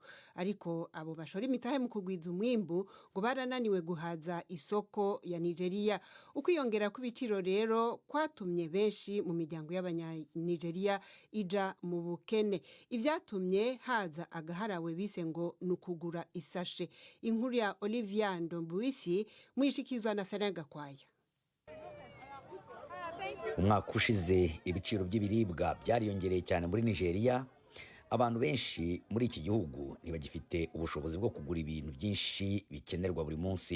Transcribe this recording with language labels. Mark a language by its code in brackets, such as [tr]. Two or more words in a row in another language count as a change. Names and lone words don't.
[rn] Ariko abo bashora imitahe mu kugwiza umwimbu ngo barananiwe guhaza isoko ya Nigeria. Ukwiyongera kw'ibiciro rero kwatumye benshi mu miryango y'abanya-Nigeria ija mu bukene. Ivyatumye haza agaharawe bise ngo nukugura isashe. Inkuru ya Olivia Ndombuisi mwishikizwa na Ferenga Kwaya. Umwaka ushize ibiciro by'ibiribwa byariyongereye cyane muri Nigeria. Abantu benshi muri iki gihugu ntibagifite ubushobozi bwo kugura ibintu byinshi bikenerwa buri munsi.